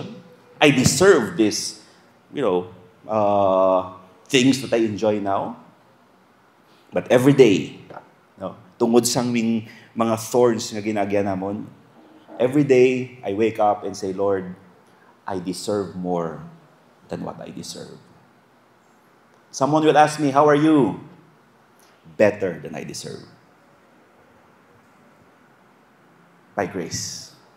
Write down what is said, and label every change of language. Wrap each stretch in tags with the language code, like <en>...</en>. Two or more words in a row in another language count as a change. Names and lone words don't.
<en>I deserve this, things that I enjoy now. But every day,</en> <hil>tungod sang mga thorns nga ginagyan namon,</hil> <en>every day I wake up and say, Lord, I deserve more than what I deserve. Someone will ask me, how are you? Better than I deserve. By grace.</en>